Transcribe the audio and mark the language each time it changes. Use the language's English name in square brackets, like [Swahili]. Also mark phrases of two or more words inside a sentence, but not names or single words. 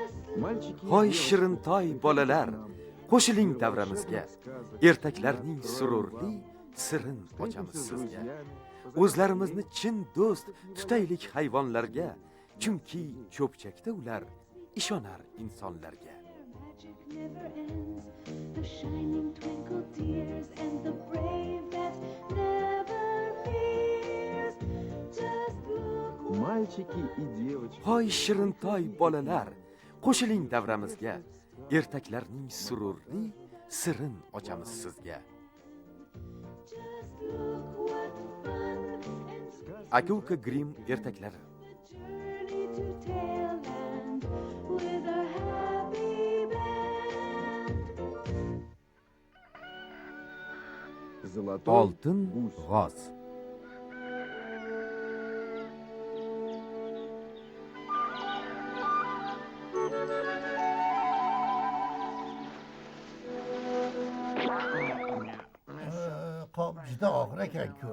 [Uzbek] Hoy shirintoy bolalar, qo'shiling davramizga. Ertaklarning sururli sirin ochamiz sizga. O'zlarimizni chin do'st tutaylik hayvonlarga, chunki cho'pchakda ular ishonar insonlarga. [English] The shining twinkle tears and the brave that never fears. Just look. [Russian] Мальчики и девочки. [Uzbek] Hoy shirintoy bolalar, qo'shiling davramizga. Ertaklarning sururli sirin ochamiz sizga. [English] Just look what fun and [Uzbek] Aka-uka Grimm ertaklari. [English] journey to Tailland with a happy band. [Russian] Золотой [Uzbek] Oltin g'oz. Qop juda og'ir ekan-ku.